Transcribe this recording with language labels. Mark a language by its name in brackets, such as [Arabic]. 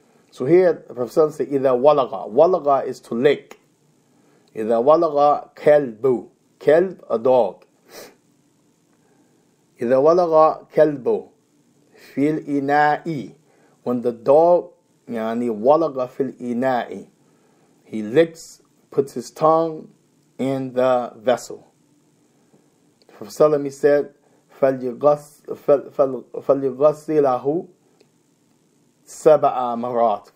[English] So here the Prophet said [Arabic] إذا ولغ. [English] Walaga is to lick. [Arabic] إذا ولغ كلب, كلب [English] a dog. [Arabic] إذا ولغ كلب في الإناء, [English] when the dog [Arabic] يعني ولغ في الإناء, [English] he licks, puts his tongue in the vessel. The Prophet he said [Arabic] فليغسله سبع مرات.